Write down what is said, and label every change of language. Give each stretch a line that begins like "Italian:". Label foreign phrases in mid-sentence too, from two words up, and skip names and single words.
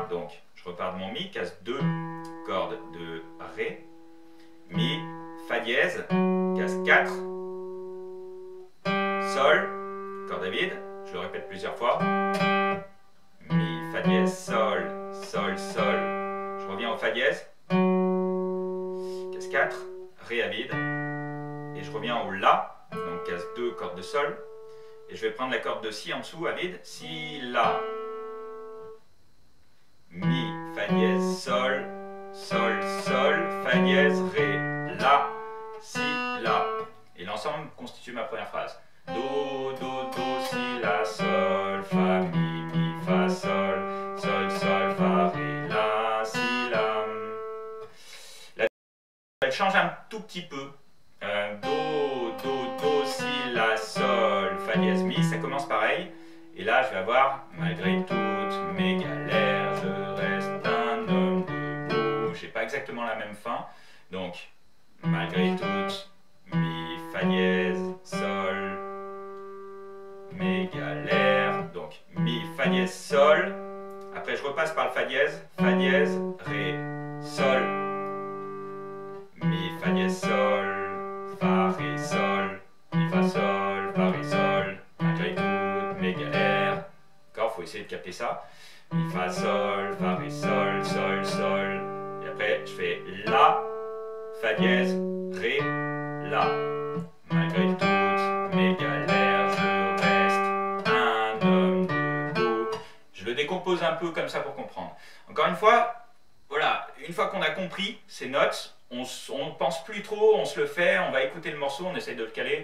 French: Donc je repars de mon Mi, case 2, corde de Ré, Mi, Fa dièse, case 4, Sol, corde à vide, je le répète plusieurs fois, Mi, Fa dièse, Sol, Sol, Sol, je reviens au Fa dièse, case 4, Ré à vide, et je reviens au La, donc case 2, corde de Sol, et je vais prendre la corde de Si en dessous à vide, Si, La, Mi, Fa dièse, Sol, Sol, Sol, Fa dièse, Ré, La, Si, La. Et l'ensemble constitue ma première phrase. Do, Do, Do, Si, La, Sol, Fa, Mi, Fa, Sol, Sol, Sol, Fa, Ré, La, Si, La. Elle change un tout petit peu. Do, Do, Do, Si, La, Sol, Fa dièse, Mi, ça commence pareil. Et là, je vais avoir, malgré toutes mes galères, je reste un homme debout. J'ai pas exactement la même fin. Donc, malgré tout, mi, fa dièse, sol, mégalère. Donc, mi, fa dièse, sol. Après, je repasse par le fa dièse, ré, sol, mi, fa dièse, sol, fa, ré, sol, mi, fa, sol, fa, ré, sol, malgré toutes mes galères. D'accord, faut essayer de capter ça. Mi, fa, sol, fa, ré, sol, sol, sol. Et après, je fais la, fa dièse, ré, la. Malgré toutes mes galères, je reste un homme debout. Je le décompose un peu comme ça pour comprendre. Encore une fois, voilà, une fois qu'on a compris ces notes, on ne pense plus trop, on se le fait, on va écouter le morceau, on essaye de le caler.